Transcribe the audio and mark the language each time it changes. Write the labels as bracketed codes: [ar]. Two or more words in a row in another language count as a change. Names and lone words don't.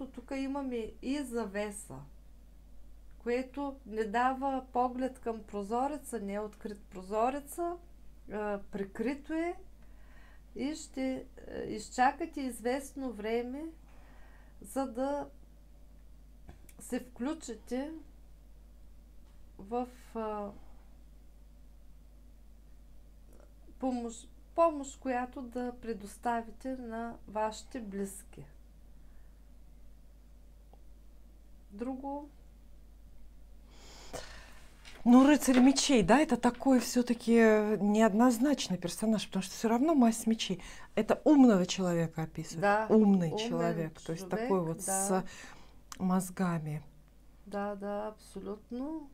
[bg] тук имаме и завеса, което не дава поглед към прозореца, не е открит прозореца, прикрито е и ще изчакате известно време, за да се включите в помощ, която да предоставите на вашите близки. Друго? [ru] Ну, рыцарь мечей, да, это такой все-таки неоднозначный персонаж, потому что все равно масть мечей. Это умного человека описывает. Да, умный человек, то есть такой вот да. с мозгами. Да, да, абсолютно.